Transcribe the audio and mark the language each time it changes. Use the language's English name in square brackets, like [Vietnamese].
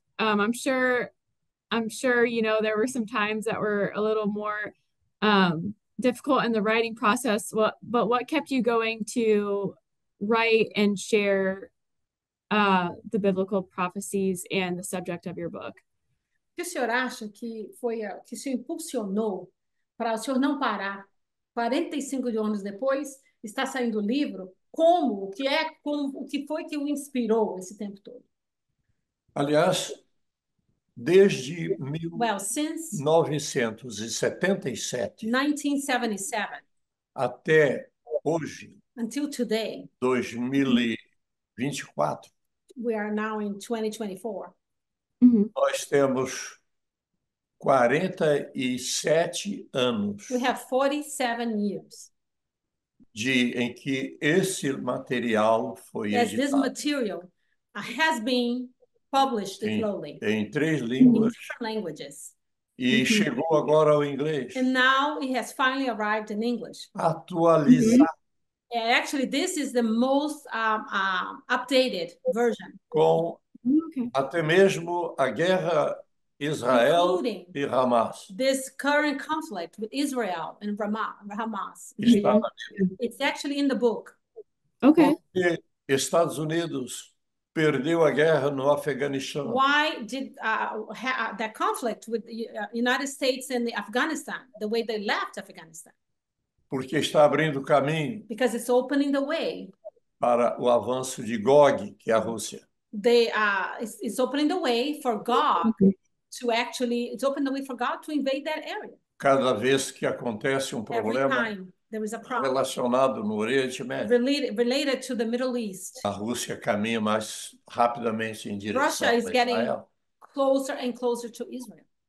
[English] I'm sure, you know, there were some times that were a little more difficult in the writing process. But what kept you going to write and share the biblical prophecies and the subject of your book? [Portuguese] O que o senhor acha que foi que o senhor impulsionou para o senhor não parar? 45 anos depois, está saindo o livro. O que foi que o inspirou esse tempo todo? Aliás, desde [English] Well, since [Portuguese] 1977 [English] 1977 [Portuguese] até hoje, [English] until today, [Portuguese] 2024, [English] we are now in 2024. Mhm. [Portuguese] nós temos 47 anos [English] We have 47 years [Portuguese] em que esse material foi [English] as this [Portuguese] editado [English] material has been published [Portuguese] em [English] slowly [Portuguese] 3 [English] in [Portuguese] línguas [English] different languages. [Portuguese] e chegou agora ao inglês, [English] And now it has finally arrived in English, [Portuguese] atualizado [English] Actually, this is the most updated version. [Portuguese] Com [English] Okay. [Portuguese] até mesmo a guerra Israel [English] Including [Portuguese] e Hamas. [English] This current conflict with Israel and Hamas. [Portuguese] Está na [English] It's actually in the book. Okay. [Portuguese] Porque Estados Unidos perdeu a guerra no Afeganistão. [English] Why did that conflict with the United States and Afghanistan, the way they left Afghanistan? [Portuguese] Porque está abrindo caminho [English] Because it's opening the way. [Portuguese] Para o avanço de Gog, que é a Rússia. [English] It's opening the way for God to actually, it's opening the way for God to invade that area. [Portuguese] Cada vez que acontece problema [English] there is a problem [Portuguese] relacionado no Oriente Médio, [English] related to the Middle East, [Portuguese] a Rússia caminha mais rapidamente em direção [English] Russia is [Portuguese] a [English] getting [Portuguese] Israel. [English] closer and closer to Israel.